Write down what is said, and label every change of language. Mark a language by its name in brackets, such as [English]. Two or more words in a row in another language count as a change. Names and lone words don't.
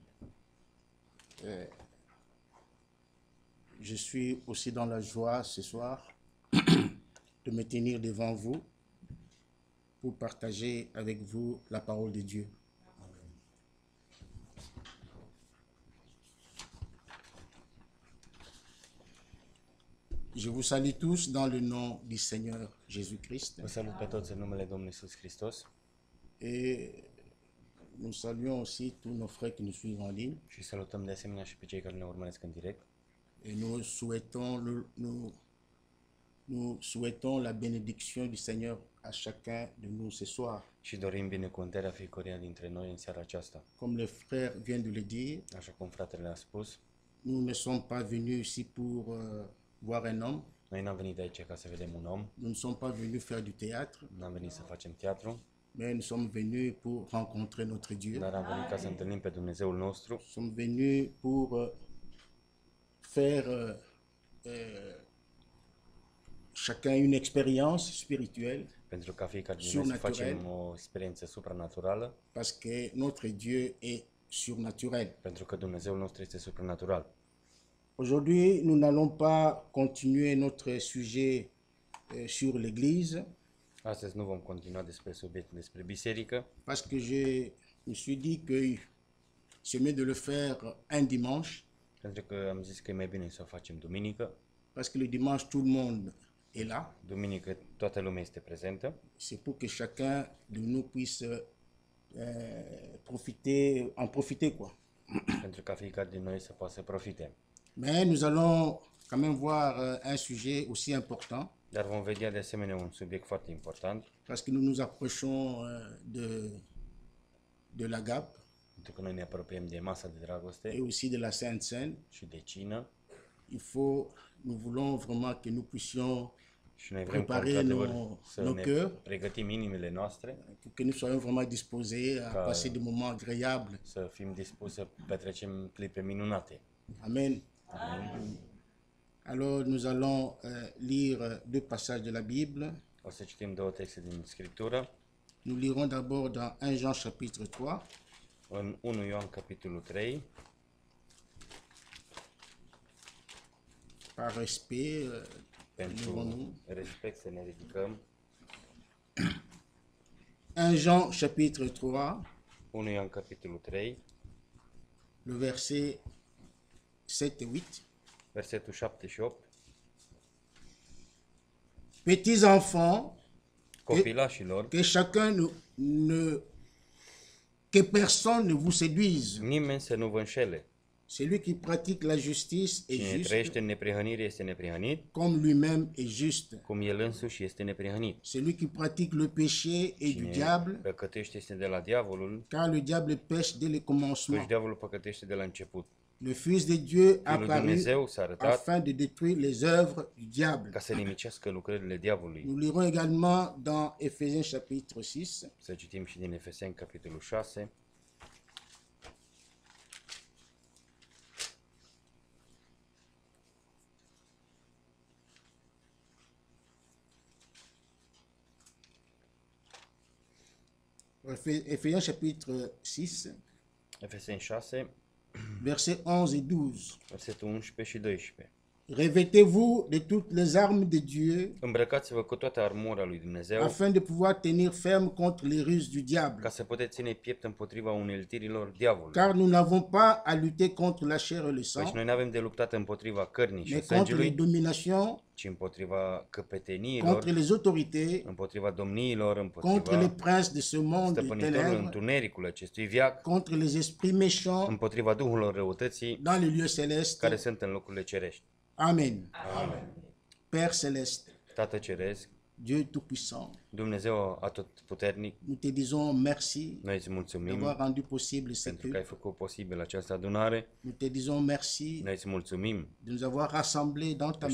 [French] Je suis aussi dans la joie ce soir de me tenir devant vous pour partager avec vous la parole de Dieu. Je vous salue tous dans le nom du Seigneur Jésus-Christ. [Romanian] Vă salut pe toți în numele Domnului Iisus Hristos [French] Et nous saluons aussi tous nos frères qui nous suivent en ligne. [Romanian] și salutăm de asemenea și pe cei care ne urmăresc în direct. [French] Et nous souhaitons la bénédiction du Seigneur à chacun de nous ce soir. [Romanian] Și dorim binecuvântarea fiecăruia dintre noi în seara aceasta. [French] Comme le frère vient de le dire, [Romanian] Așa cum fratele a spus, [French] nous ne sommes pas venus ici pour voir un homme. [Romanian] noi n-am venit aici ca să vedem un om, [French] Nous ne sommes pas venus faire du théâtre, [Romanian] n-am venit să facem teatru, [French] mais nous sommes venus pour rencontrer notre Dieu. [Romanian] dar am venit ca să întâlnim pe Dumnezeul nostru. [French] Nous sommes venus pour faire chacun une expérience spirituelle, [Romanian] Pentru ca fiecare din noi să facem o experiență supranatural, [French] parce que notre Dieu est surnaturel. [Romanian] pentru că Dumnezeul nostru este supranatural. [French] Aujourd'hui, nous n'allons pas continuer notre sujet sur l'Église, [Romanian] Astăzi nu vom continua despre subiectul despre biserică, [French] parce que je me suis dit que c'est mieux de le faire un dimanche, [Romanian] pentru că am zis că e mai bine să o facem duminică. [French] parce que le dimanche, tout le monde est là. [Romanian] Duminică toată lumea este prezentă. [French] C'est pour que chacun de nous puisse en profiter, quoi. [Romanian] Pentru ca fiecare din noi să poată să profite. [French] Mais nous allons quand même voir un sujet aussi important, [Romanian] Dar vom vedea de asemenea un subiect foarte important, [French] parce que nous nous approchons de l'Agape [Romanian] pentru că noi ne apropiem de masa de dragoste [French] et aussi de la Sainte Seine. [Romanian] și de cină. [French] nous voulons vraiment que nous puissions [Romanian] Și noi vrem ca, [French] préparer [Romanian] într-adevăr, [French] nos [Romanian] să ne [French] cœurs [Romanian] pregătim inimile noastre, [French] pour que nous soyons vraiment disposés à passer des moments agréables. [Romanian] să fim dispuși să petrecem clipe minunate. Amen. [French] Alors nous allons lire deux passages de la Bible. [Romanian] O să citim două texte din Scriptură. [French] Nous lirons d'abord dans 1 Jean chapitre 3. [Romanian] În 1 Ioan capitolul 3, [French] Par respect, [Romanian] pentru respect să ne ridicăm. [French] 1 Jean chapitre 3, [Romanian] 1 Ioan capitolul 3, [French] le verset 7 et 8. [Romanian] versetul 7 și 8. [French] Petits enfants, [Romanian] Copilașilor, [French] que personne ne vous séduise. [Romanian] nimeni să nu vă înșele. [French] Celui qui pratique la justice est [Romanian] Cine [French] juste, [Romanian] trăiește în neprihănire este neprihănit, [French] comme lui-même est juste. [Romanian] cum el însuși este neprihănit. [French] Celui qui pratique le péché est du [Romanian] Cine [French] diable, [Romanian] păcătește este de la diavolul, [French] car le diable pêche dès le [Romanian] căci [French] commencement. [Romanian] diavolul păcătește de la început. [French] Le Fils de Dieu a [Romanian] Fiul lui [French] apparu [Romanian] Dumnezeu s-a arătat [French] afin de détruire les œuvres du diable. [Romanian] ca să nimicească lucrările diavolului. [French] Nous lirons également dans Éphésiens chapitre 6, [Romanian] Să citim și din Efeseni capitolul 6, [French] Éphésiens chapitre 6, [Romanian] Efeseni 6, [French] versets 11 et 12. [Romanian] versetul 11 și 12. [French] Revêtez-vous de toutes les armes de Dieu [Romanian] Îmbrăcați-vă cu toată armura lui Dumnezeu, [French] afin de pouvoir tenir ferme contre les ruses du diable. [Romanian] ca să puteți ține piept împotriva uneltirilor diavolului. [French] Car nous n'avons pas à lutter contre la chair et le sang, [Romanian] Deci noi nu avem de luptat împotriva cărnii și [French] mais contre les [Romanian] sângelui, [French] dominations, [Romanian] ci împotriva căpeteniilor, [French] contre les autorités, [Romanian] împotriva domniilor, [French] contre les [Romanian] împotriva [French] princes de ce monde de [Romanian] stăpânitorul [French] ténèbres, [Romanian] întunericului acestui viac, [French] contre les esprits méchants [Romanian] împotriva duhurilor răutății [French] dans les lieux célestes. [Romanian] care sunt în locurile cerești. Amen. Amen. [French] Père céleste, [Romanian] Tată Ceresc, [French] Dieu Tout-Puissant, [Romanian] Dumnezeu atotputernic, [French] nous te disons merci [Romanian] noi îți mulțumim [French] d'avoir rendu possible ce [Romanian] pentru că ai [French] culte. [Romanian] făcut posibil această adunare, [French] Nous te disons merci [Romanian] noi îți mulțumim [French] de nous avoir rassemblés dans ta